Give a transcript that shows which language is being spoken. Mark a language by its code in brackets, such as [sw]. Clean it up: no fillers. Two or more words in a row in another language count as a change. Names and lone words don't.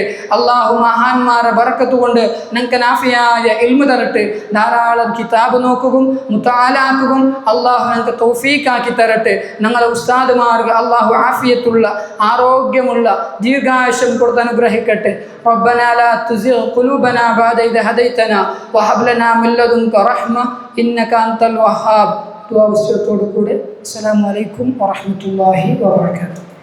[ml] അള്ളാഹു മഹാന്മാരെ ബറക്കത്ത് കൊണ്ട് ഞങ്ങൾക്ക് നാഫിയായ ഇൽമു തരട്ടെ. ധാരാളം കിതാബ് നോക്കുകയും മുത്താലാക്കുകയും അള്ളാഹു ഞങ്ങൾക്ക് തൗഫീഖാക്കി തരട്ടെ. ഞങ്ങളെ ഉസ്താദുമാർക്ക് അള്ളാഹു ആഫിയത്തുള്ള ആരോഗ്യമുള്ള ദീർഘായുഷ്യം കൊടുത്ത് അനുഗ്രഹിക്കട്ടെ. [ar] ربنا لا تزغ قلوبنا بعد إذ هديتنا وهب لنا من لدنك رحمة إنك أنت الوهاب. السلام عليكم ورحمة الله وبركاته.